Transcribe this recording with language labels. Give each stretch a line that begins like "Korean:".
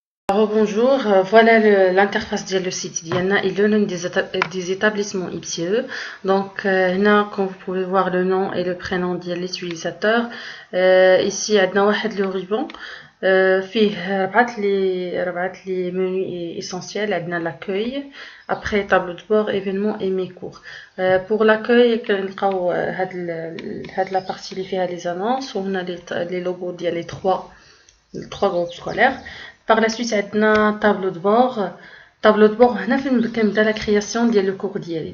French: Bonjour, voilà l'interface de le site d'Iana. Il donne des établissements IPCE. Donc, là, comme vous pouvez voir le nom et le prénom de l'utilisateur. Ici, il y a le ruban.
Arabic: فيه ربعت لي menus essentiels.
French: عندنا l'accueil, après tableau de bord, événements et mes cours. Pour l'accueil,
Arabic: كنلقاو هاد
French: la partie اللي فيها les annonces وهنا les logos ديال les trois groupes scolaires. Par la suite, on a un tableau de bord. Tableau de bord, on a fait la création de le cours d'hier.